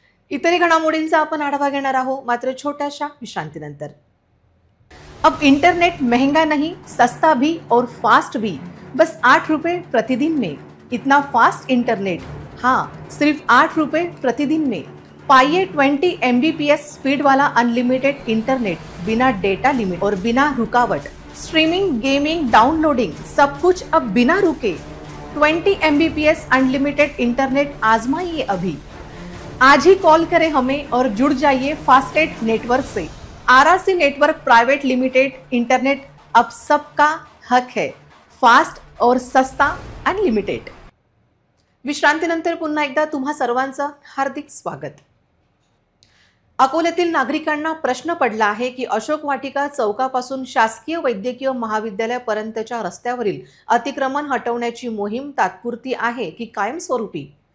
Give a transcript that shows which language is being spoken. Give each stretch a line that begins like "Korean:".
Marathi: इतरही घडामोडींचा आपण आढावा घेणार आहोत, मात्र छोट्याशा विश्रांतीनंतर.
Hindi: अब इंटरनेट महंगा नहीं, सस्ता भी और फास्ट भी, बस 8 रुपए प्रतिदिन में. इतना फास्ट इंटरनेट, हाँ सिर्फ 8 रुपए प्रतिदिन में. पाइए 20 MBPS स्पीड वाला अनलिमिटेड इंटरनेट, बिना डेटा लिमिट और बिना रुकावट. स्ट्रीमिंग, गेमिंग, डाउनलोडिंग सब कुछ अब बिना रुके. 20 MBPS अनलिमिटेड इंटरनेट आजमाइए अभी. आज ही कॉल करें हमें और जुड़ जाइए फास्टेट नेटवर्क से. RRC network private limited internet अब सबका हक है, फास्ट और सस्ता अनलिमिटेड।
Marathi: विश्रांतीनंतर पुन्हा एकदा तुम्हा सर्वांचं हार्दिक स्वागत। अकोल्यातील नागरिकांना प्रश्न पडला आहे की अशोक वाटिका चौकापासून शासकीय वैद्यकीय महाविद्यालयापर्यंतच्या रस्त्यावरील अतिक्रमण हटवण्याची मोहीम तात्पुरती आहे की कायमस्वरूपी?